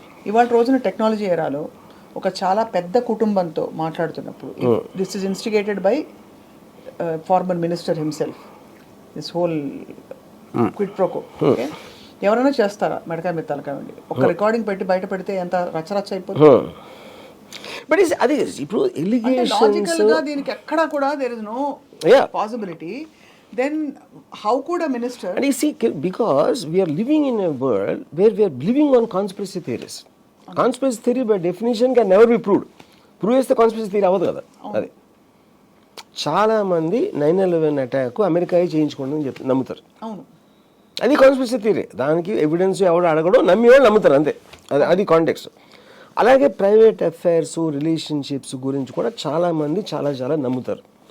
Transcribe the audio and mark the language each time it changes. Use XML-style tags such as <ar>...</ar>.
<te>ఇవాళ రోజున టెక్నాలజీ ఎరాలో ఒక చాలా పెద్ద కుటుంబంతో మాట్లాడుతున్నప్పుడు</te> <en>This is instigated by former minister himself, this whole quid pro quo.</en> <te>Okay, ఎవరైనా చేస్తారా మెడకాయ మెత్తాలి కావండి, ఒక రికార్డింగ్ పెట్టి బయట పెడితే ఎంత రచ్చరచ్చ అయిపోతుంది. బట్ అది ఇప్పుడు లాజికల్గా దీనికి ఎక్కడా కూడా</te> <en>There is no possibility. Then how could a minister? And you see, because we are living in a world where we are living on conspiracy theories. Conspiracy theory by definition can never be proved.</en> <te>Prove చేస్తే conspiracy theory అవ్వదు కదా. అది చాలా మంది 9/11 attack America చేయించుకోండి అని నమ్ముతారు. అవును, అది కాన్స్పిరసీ థియరీ. దానికి ఎవిడెన్స్ ఎవడు అడగడం, నమ్మి వాళ్ళు నమ్ముతారు అంతే. అది కాంటెక్స్ట్. అలాగే ప్రైవేట్ అఫైర్స్, రిలేషన్షిప్స్ గురించి కూడా చాలా మంది చాలా నమ్ముతారు.</te>